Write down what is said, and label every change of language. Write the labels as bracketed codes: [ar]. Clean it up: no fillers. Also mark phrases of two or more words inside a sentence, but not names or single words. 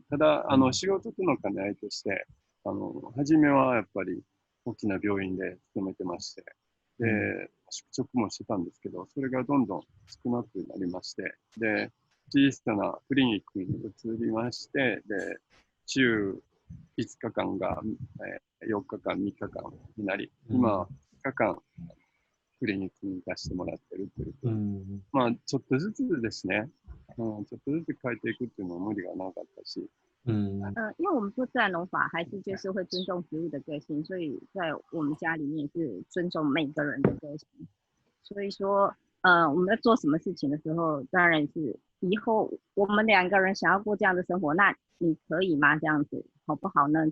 [ja] ただ、仕事との兼ね合いとして、初めはやっぱり大きな病院で勤めてまして、で、宿直もしてたんですけど、それがどんどん少なくなりまして、で、小さなクリニックに移りまして、で、週5日間が、4日間、3日間になり、今、2日間クリニックに行かせてもらってるという。ちょっとずつですね、ちょっとずつ変えていくっていうのは無理がなかったし。 [zh] 因为我们做自然农法，还是就是会尊重植物的个性，所以在我们家里面是尊重每个人的个性。所以说，我们在做什么事情的时候，当然是以后我们2个人想要过这样的生活，那你可以吗？这样子好不好呢？